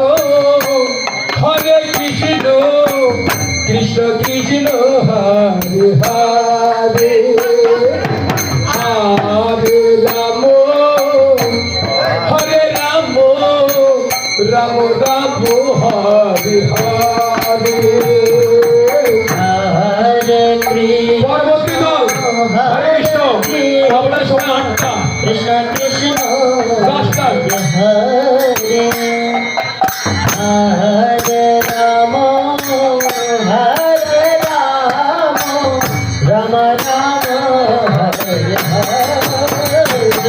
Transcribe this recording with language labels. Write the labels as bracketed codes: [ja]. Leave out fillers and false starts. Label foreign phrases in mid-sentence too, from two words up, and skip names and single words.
[sa] कृष्ण कृष्ण हरे हरे हरे राम राम राम हरे हरे हरे [bn] পরবর্তী দল হরে কৃষ্ণ আমরা সময় 8টা [sa] कृष्ण कृष्ण [bn] দশটা [sa] हरे हरे राम राम राम हरे हरे